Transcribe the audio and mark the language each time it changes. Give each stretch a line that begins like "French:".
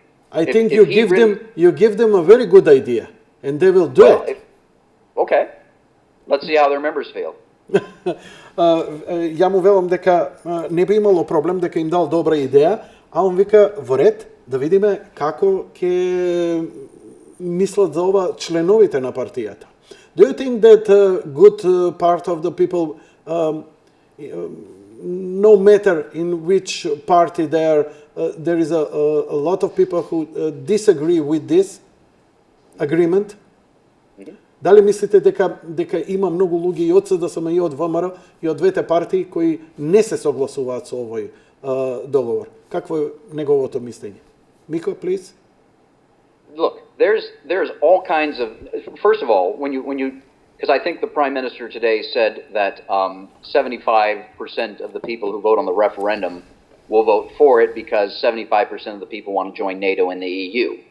English: I think you give them a very good idea, and they will do it. Okay. Let's see how their members feel.
Macedonian: Ја му велам дека не би имало проблем, дека им дал добра идеја, а он вика во ред да видиме како ќе мислат за ова членовите на партијата.
English: Do you think that a good part of the people, no matter in which party they are, there is a lot of people who disagree with this agreement?
Macedonian: Дали мислите дека има многу луѓе и од СДСМ и од ВМРО и од двете партии кои не се согласуваат со овој договор? Какво е неговото мислење?
English: Miko, please. Look, there's all kinds of. First of all, when you, because I think the Prime Minister today said that 75% of the people who vote on the referendum will vote for it because 75% of the people want to join NATO and the EU.